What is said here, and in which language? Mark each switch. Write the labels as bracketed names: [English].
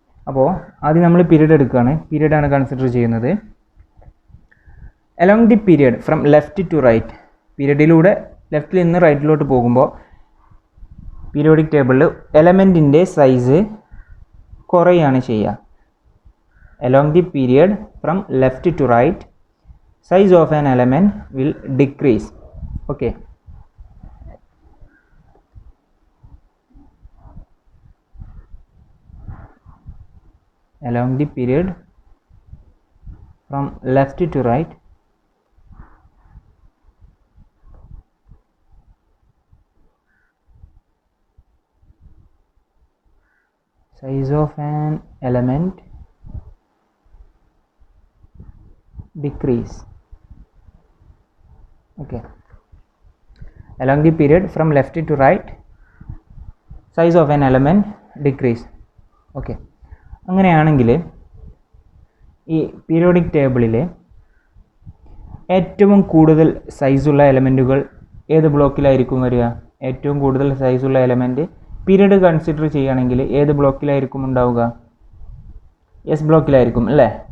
[Malayalam] അപ്പോൾ ആദ്യം നമ്മൾ പീരിയഡ് എടുക്കുകയാണ്. പീരിയഡാണ് കൺസിഡർ ചെയ്യുന്നത്. [English] along the period from left to right, [Malayalam] പീരിയഡിലൂടെ ലെഫ്റ്റിൽ നിന്ന് റൈറ്റിലോട്ട് പോകുമ്പോൾ പീരിയോഡിക് ടേബിളിൽ എലമെൻറ്റിൻ്റെ സൈസ് കുറയാണ് ചെയ്യുക. [English] Along the period from left to right, size of an element will decrease. Okay, along the period from left to right, size of an element decrease. Okay, along the period from left to right size of an element decrease. [Malayalam] Okay, അങ്ങനെയാണെങ്കിൽ ഈ periodic ടേബിളിലെ ഏറ്റവും കൂടുതൽ സൈസുള്ള എലമെൻറ്റുകൾ ഏത് ബ്ലോക്കിലായിരിക്കും വരിക? ഏറ്റവും കൂടുതൽ സൈസുള്ള എലമെൻറ്റ് പീരീഡ് കൺസിഡർ ചെയ്യുകയാണെങ്കിൽ ഏത് ബ്ലോക്കിലായിരിക്കും ഉണ്ടാവുക? എസ് ബ്ലോക്കിലായിരിക്കും അല്ലേ?